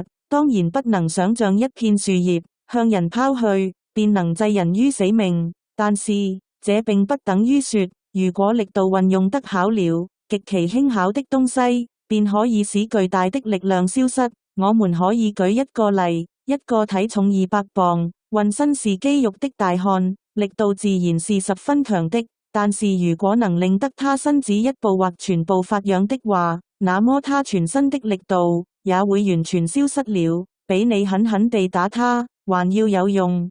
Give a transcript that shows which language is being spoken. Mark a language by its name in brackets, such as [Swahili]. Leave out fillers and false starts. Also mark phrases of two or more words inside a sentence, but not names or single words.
[Chinese] 當然不能想象一片樹葉向人拋去，便能置人於死命。但是這並不等於說，如果力度運用得巧了，極其輕巧的東西，便可以使巨大的力量消失。我們可以舉一個例，一個體重200磅，渾身是肌肉的大漢，力度自然是十分強的。但是如果能令得他身子一部或全部發癢的話，那麼他全身的力度也會完全消失了，比你狠狠地打他還要有用。